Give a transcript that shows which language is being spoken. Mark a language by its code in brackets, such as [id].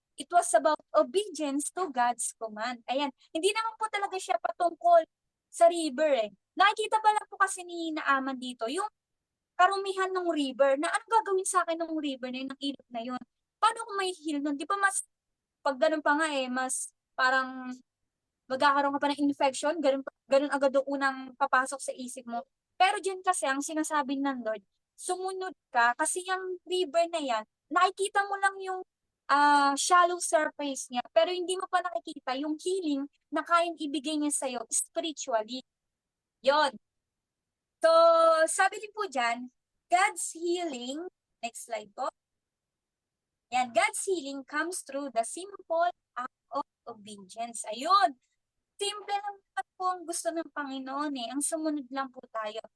[en] It was about obedience to God's command. [tl] Ayan. Hindi naman po talaga siya patungkol sa river eh. Nakikita pa lang po kasi ni Naaman dito, yung karumihan ng river, na anong gagawin sa akin ng river na yun, ng ilog na yun? Paano ko may heal nun? Di ba mas, pag ganun pa nga eh, mas parang magkakaroon ka pa ng infection, ganun agad yung unang papasok sa isip mo. Pero dyan kasi, ang sinasabi ng Lord, sumunod ka, kasi yung river na yan, nakikita mo lang yung [en] shallow surface [tl] niya, pero hindi mo pa nakikita yung healing na kayang ibigay niya sa'yo spiritually. Yon. So, sabi din po dyan, [en] God's healing, next slide [tl] po. Yan, [en] God's healing comes through the simple act of obedience. [tl] Ayun. Simple lang naman po ang gusto ng Panginoon eh. Ang sumunod lang po tayo.